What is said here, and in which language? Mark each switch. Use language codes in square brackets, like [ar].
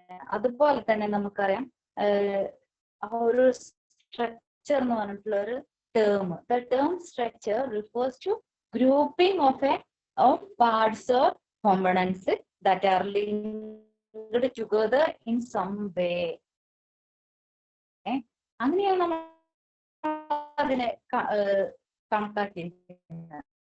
[ml] അതുപോലെ തന്നെ നമുക്കറിയാം ആ ഒരു സ്ട്രക്ചർ എന്ന് പറഞ്ഞിട്ടുള്ള ഒരു term, [en] The term structure refers to grouping of a of parts or components that are linked together in some way. [ml] അങ്ങനെയാണ് നമ്മൾ അതിനെ കണക്കാക്കിയിരിക്കുന്നത്.